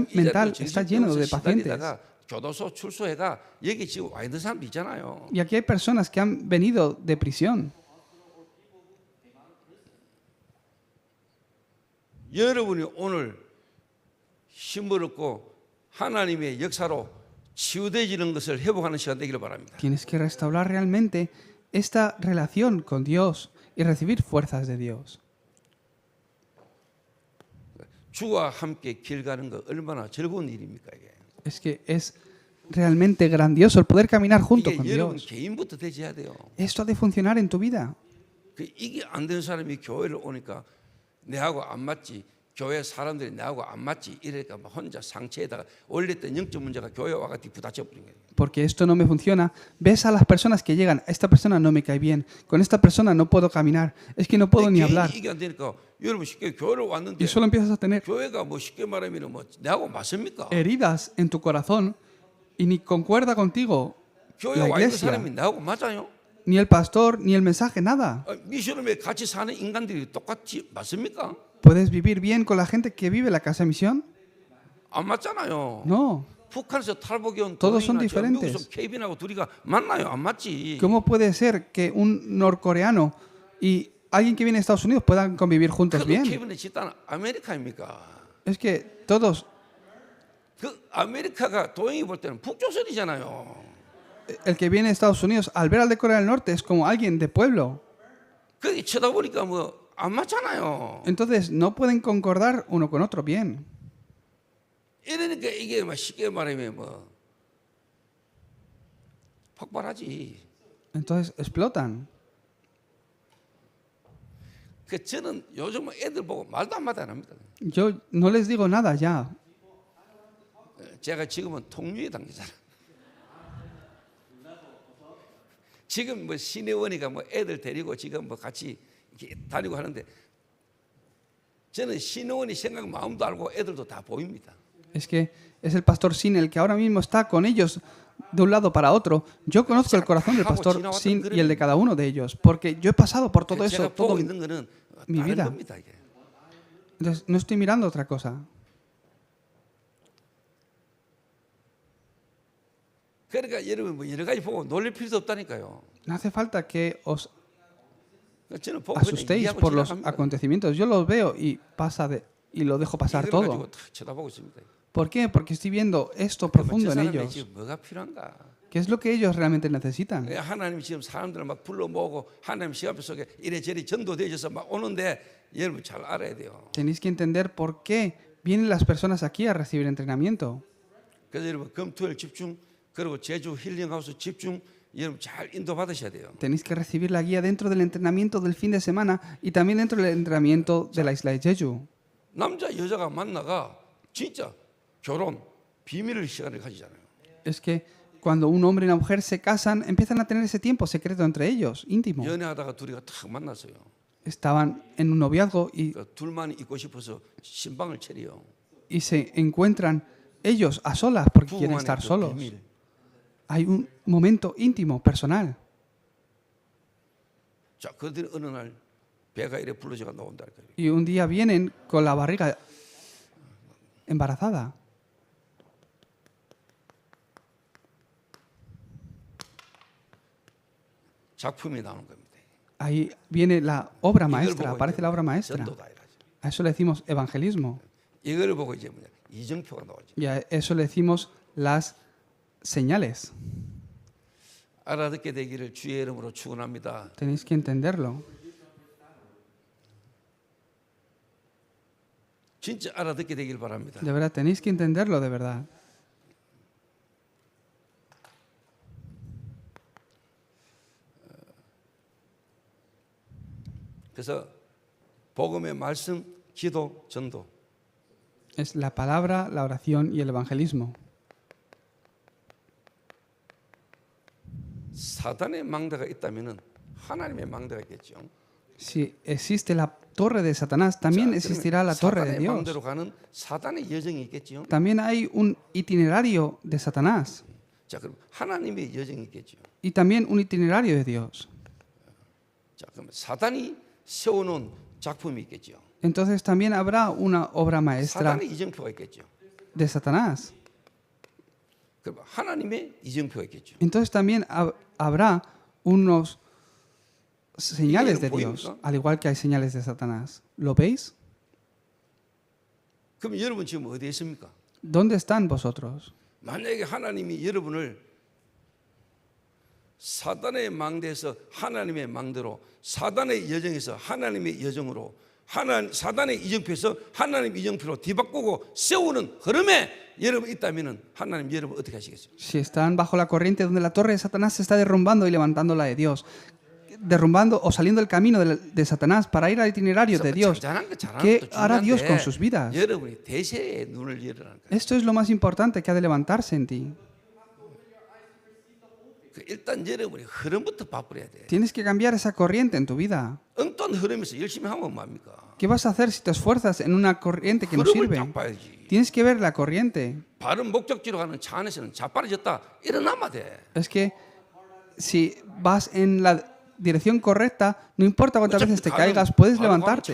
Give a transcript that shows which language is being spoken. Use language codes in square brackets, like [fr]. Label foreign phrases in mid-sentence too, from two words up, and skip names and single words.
[ko] 지금 이 [es] mental [ko] 자리에 [es] está lleno de [ko] 정신병원에서 [es] pacientes. [ko] 시달리다가 교도소 출소해가 여기 지금 와 있는 사람도 있잖아요. [es] Y aquí hay personas que han venido de prisión. [ko] 여러분이 오늘 힘을 얻고 하나님의 역사로 치유되어지는 것을 회복하는 시간 되기를 바랍니다. [es] Tienes que restaurar realmente esta relación con Dios y recibir fuerzas de Dios. [ko] 주와 함께 길 가는 거 얼마나 즐거운 일입니까 이게. [es] Es que es realmente grandioso el poder caminar junto con [ko] 이게 여러분 [es] Dios. [ko] 개인부터 되져야 돼요. [es] Esto ha de funcionar en tu vida. [ko] 이게 안 되는 사람이 교회를 오니까 내하고 안 맞지. 교회 사람들이 내하고 안 맞지. 이러니까 막 혼자 상처에다가 올렸던 영적 문제가 교회 와가지고 부딪혀버린 거예요. [es] Porque esto no me funciona. Ves a las personas que llegan, esta persona no me cae bien, con esta persona no puedo caminar, es que no puedo ni hablar. [ko] 이게 안 되니까 여러분 쉽게 교회를 왔는데 [es] Y solo empiezas a tener [ko] 교회가 뭐 쉽게 말하면 뭐 내하고 맞습니까? [es] heridas en tu corazón y ni concuerda contigo [ko] 교회 [es] la [ko] 와 있는 [es] iglesia, [ko] 사람이 내하고 맞아요? [es] ni el pastor, ni el mensaje, nada. [ko] 미션홈에 같이 사는 인간들이 똑같이 맞습니까? [es] ¿Puedes vivir bien con la gente que vive en la casa de misión? [ko] 안 맞잖아요. [es] No. [ko] 북한에서 탈북이 온 [es] Todos son [ko] 미국에서 [es] diferentes. [ko] 케빈하고 둘이가 만나요? 안 맞지? [es] ¿Cómo puede ser que un norcoreano y alguien que viene de Estados Unidos puedan convivir juntos [ko] 그 [es] bien? [ko] 케빈의 집단 아메리카입니까? [es] Es que todos, [ko] 그 아메리카가 도영이 볼 때는 북조선이잖아요. [es] el que viene de Estados Unidos, al ver al de Corea del Norte, es como alguien de pueblo. [ko] 거기 쳐다보니까 뭐 안 맞잖아요. [es] Entonces no pueden concordar uno con otro bien. [ko] 이러니까 이게 막 쉽게 말하면 뭐 폭발하지. [es] Entonces explotan. [ko] 그 저는 요즘 애들 보고 말도 한마디 안 합니다. [es] Yo no les digo nada ya. [ko] 제가 지금은 통유의 당기잖아. 지금 뭐 신혜원이가 뭐 애들 데리고 지금 뭐 같이 이렇게 다니고 하는데 저는 신혜원이 생각 마음도 알고 애들도 다 보입니다. [es] Es que es el pastor Sin el que ahora mismo está con ellos de un lado para otro. Yo conozco el corazón del pastor Sin y el de cada uno de ellos, porque yo he pasado por todo eso, [ko] 제가 보고 [es] todo [ko] 있는 거는 [es] mi [ko] 다른 [es] vida. [ko] 겁니다, 이게. [es] Entonces no estoy mirando otra cosa. [ko] 그러니까 여러분 뭐 여러 가지 보고 놀릴 필요도 없다니까요. [es] No hace falta que os [ko] 저는 보고 그냥 [es] asustéis [ko] 이해하고 [es] por los [ko] 지나갑니다. [es] acontecimientos. Yo los veo y y lo dejo pasar [ko] 이걸 [es] todo. [ko] 가지고 탁 쳐다보고 있습니다. [es] ¿Por qué? Porque estoy viendo esto [ko] 저 [es] profundo en [ko] 사람이 [es] ellos. [ko] 지금 뭐가 필요한가? [es] ¿Qué es lo que ellos realmente necesitan? [ko] 하나님이 지금 사람들을 막 불러 모으고 하나님 시합 속에 이래저래 전도되어져서 막 오는데 여러분 잘 알아야 돼요. [es] Tenéis que entender por qué vienen las personas aquí a recibir entrenamiento. [ko] 그래서 여러분 금토일 집중 그리고 제주 힐링하우스 집중 여러분 잘 인도 받으셔야 돼요. [es] Tenéis que recibir la guía dentro del entrenamiento del fin de semana y también dentro del entrenamiento de la isla de Jeju. [ko] 남자 여자가 만나가 진짜 결혼 비밀의 시간을 가지잖아요. [es] Es que cuando un hombre y una mujer se casan, empiezan a tener ese tiempo secreto entre ellos, íntimo. [ko] 연애하다가 둘이가 탁 만났어요. [es] Estaban en un noviazgo [ko] 그러니까 둘만 있고 싶어서 신방을 차려요. [es] y se encuentran ellos a solas porque quieren [ko] 부부만의 [es] estar [ko] 그 [es] solos. [ko] 비밀. [es] Hay un momento íntimo, personal. [ko] 자, 그들이 어느 날 배가 이래 불러져가 나온다. [es] Y un día vienen con la barriga embarazada. [ko] 작품이 나오는 겁니다. [es] Ahí viene la obra [ko] 이걸 [es] maestra, [ko] 보고 [es] aparece [ko] 이제 [es] la obra maestra. [ko] 전도다 이거죠. [es] A eso le decimos evangelismo. [ko] 이걸 보고 이제 뭐냐 이정표가 나오죠. [es] Y a eso le decimos las señales. [ko] 알아듣게 되기를 주의 이름으로 축원합니다. [es] Tenéis que entenderlo. [ko] 진짜 알아듣게 되길 바랍니다. [es] De verdad, tenéis que entenderlo de verdad. [ko] 그래서 복음의 말씀, 기도, 전도. [es] Es la palabra, la oración y el evangelismo. [ko] 사단의 망대가 있다면은 하나님의 망대가 있겠죠. [es] Si existe la torre de Satanás, también existirá la torre de [ko] 사단의 [es] Dios. [ko] 망대로 가는 사단의 여정이 있겠죠. [es] También hay un itinerario de Satanás [ko] 자, 그럼 하나님의 여정이 있겠죠. [es] y también un itinerario de Dios. [ko] 자, 그럼 사단이 세워놓은 작품이 있겠죠. [es] Entonces también habrá una obra maestra [ko] 사단의 이정표가 있겠죠. [es] de Satanás. [ko] 그럼 하나님의 이정표가 있겠죠. [es] Entonces también habrá unos señales de Dios, al igual que hay señales de Satanás. ¿Lo veis? [ko] 그럼 여러분 지금 어디에 있습니까? [es] ¿Dónde están vosotros? [ko] 만약에 하나님이 여러분을 사단의 망대에서 하나님의 망대로, 사단의 여정에서 하나님의 여정으로, 사단의 이정표에서 하나님 이정표로 뒤바꾸고 세우는 흐름에 여러분 있다면은 하나님 여러분 어떻게 하시겠어요? [es] Si están bajo la corriente donde la torre de Satanás se está derrumbando y levantando la de Dios, derrumbando o saliendo del camino de Satanás para ir al itinerario de Dios, ¿qué hará Dios con sus vidas? [ko] 여러분이 대세에 눈을 열으라는 거예요. [es] Esto es lo más importante que ha de levantarse en ti. [ko] 일단 여러분이 흐름부터 바꾸어야 돼. [es] Tienes que cambiar esa corriente en tu vida. [ko] 엉뚱한 흐름에서 열심히 하면 뭐합니까? [es] ¿Qué vas a hacer si te esfuerzas en una corriente que no [ko] 흐름을 [es] sirve? [ko] 딱 봐야지. [es] Tienes que ver la corriente. [ko] 바른 목적지로 가는 차 안에서는 자빠져졌다 일어나면 돼. [es] Es que si vas en la dirección correcta, no importa cuántas veces te caigas, puedes levantarte.